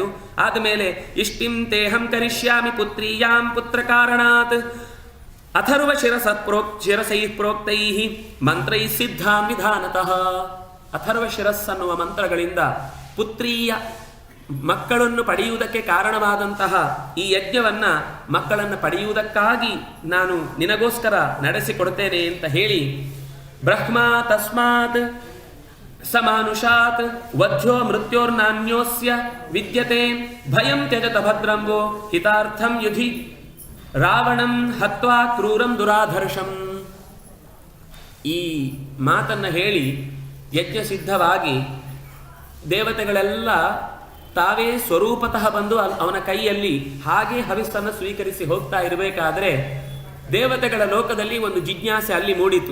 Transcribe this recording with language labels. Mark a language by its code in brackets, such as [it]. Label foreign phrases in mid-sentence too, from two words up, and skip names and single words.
[sa] ಆದಮೇಲೆ ಇಷ್ಟಿಂ ತೇಹಂ ಕರಿಷ್ಯಾಮಿ ಪುತ್ರೀಯಾಂ ಪುತ್ರ ಕಾರಣಾತ್ ಅಥರ್ವ ಶಿರಸೈ ಪ್ರೋಕ್ತೈ ಮಂತ್ರೈ ಸಿದ್ಧಾಂ ವಿಧಾನತಃ. [kn] ಅಥರ್ವ ಶಿರಸ್ ಅನ್ನುವ ಮಂತ್ರಗಳಿಂದ ಪುತ್ರೀಯ ಮಕ್ಕಳನ್ನು ಪಡೆಯುವುದಕ್ಕೆ ಕಾರಣವಾದಂತಹ ಈ ಯಜ್ಞವನ್ನ ಮಕ್ಕಳನ್ನು ಪಡೆಯುವುದಕ್ಕಾಗಿ ನಾನು ನಿನಗೋಸ್ಕರ ನಡೆಸಿಕೊಡ್ತೇನೆ ಅಂತ ಹೇಳಿ ಬ್ರಹ್ಮ [sa] ತಸ್ಮಾತ್ ಸಮಾನುಷಾತ್ ವಧ್ಯೋ ಮೃತ್ಯೋರ್ನಾನ್ಯೋಸ್ಯ ವಿದ್ಯತೆ ಭಯಂ ತ್ಯಜತ ಭದ್ರಂವೋ ಹಿತಾರ್ಥಂ ಯುಧಿ ರಾವಣಂ ಹತ್ವಾ ಕ್ರೂರಂ ದುರಾಧರ್ಷಂ. [kn] ಈ ಮಾತನ್ನ ಹೇಳಿ ಯಜ್ಞ ಸಿದ್ಧವಾಗಿ ದೇವತೆಗಳೆಲ್ಲ ತಾವೇ ಸ್ವರೂಪತಃ ಬಂದು ಅವನ ಕೈಯಲ್ಲಿ ಹಾಗೆ ಹವಿಸ್ಸನ್ನು ಸ್ವೀಕರಿಸಿ ಹೋಗ್ತಾ ಇರಬೇಕಾದ್ರೆ ದೇವತೆಗಳ ಲೋಕದಲ್ಲಿ ಒಂದು ಜಿಜ್ಞಾಸೆ ಅಲ್ಲಿ ಮೂಡಿತು.